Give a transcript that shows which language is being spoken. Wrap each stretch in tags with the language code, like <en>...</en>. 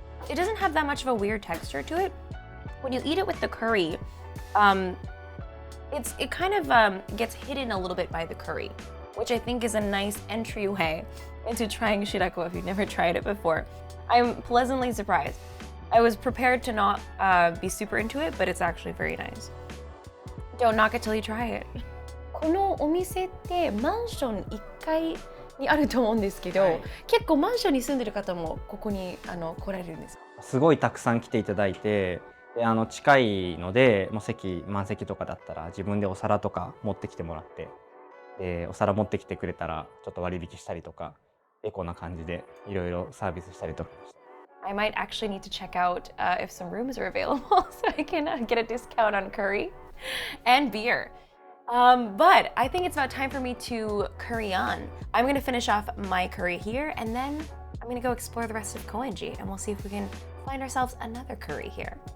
<en>It doesn't have that much of a weird texture to it. When you eat it with the curry, it kind of gets hidden a little bit by the curry, which I think is a nice entryway into trying shirako if you've never tried it before. I'm pleasantly surprised. I was prepared to not be super into it, but it's actually very nice. Don't knock it till you try it.</en> <ja>このお店ってマンション1階にあると思うんですけど、結構マンションに住んでる方もここに来られるんですか？すごいたくさん来ていただいて、で近いので、もう満席とかだったら自分でお皿とか持ってきてもらって、でお皿持ってきてくれたらちょっと割引したりとか、エコな感じでいろいろサービスしたりとか。</ja> <en>I might actually need to check out if some rooms are available so I can get a discount on curry and beer. But I think it's about time for me to curry on. I'm going to finish off my curry here and then I'm going to go explore the rest of Koenji and we'll see if we can find ourselves another curry here.</en>